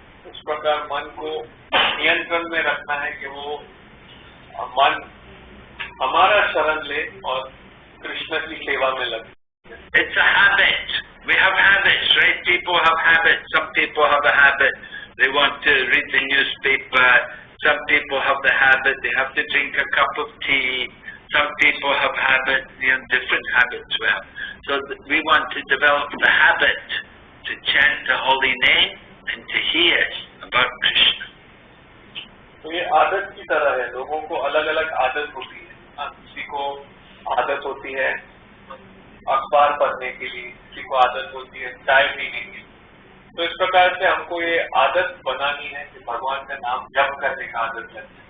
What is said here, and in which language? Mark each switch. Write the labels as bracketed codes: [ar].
[hi] इस प्रकार मन को नियंत्रण में रखना है कि वो मन हमारा शरण ले और कृष्ण की सेवा में लगे. [en] It's a habit. We have habits, right? People have habits. Some people have a habit. They want to read the newspaper. Some people have the habit. They have to drink a cup of tea. Some people have habits, different habits we have. So we want to develop the habit to chant the holy name and to hear about Krishna. [hi] तो ये आदत की तरह है. लोगों को अलग अलग आदत होती है. किसी को आदत होती है अखबार पढ़ने के लिए, किसी को आदत होती है चाय पीने की. तो इस प्रकार से हमको ये आदत बनानी है कि भगवान का नाम जप करने का आदत है.